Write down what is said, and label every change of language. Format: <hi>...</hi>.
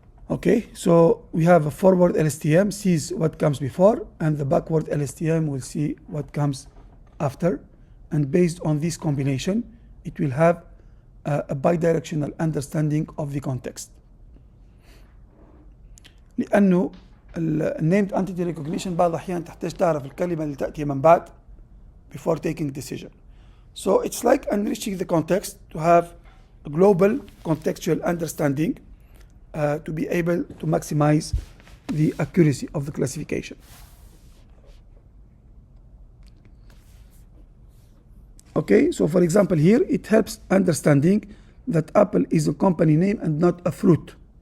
<en>Okay, so we have a forward LSTM sees what comes before, and the backward LSTM will see what comes after. And based on this combination, it will have a bidirectional understanding of the context.</en> <ar>لأنه named entity recognition بعض الأحيان تحتاج تعرف الكلمة اللي تأتي من بعد</ar> <en>before taking decision. So it's like enriching the context to have a global contextual understanding to be able to maximize the accuracy of the classification. Okay, so for example here, it helps understanding that apple is a company name and not a fruit.</en>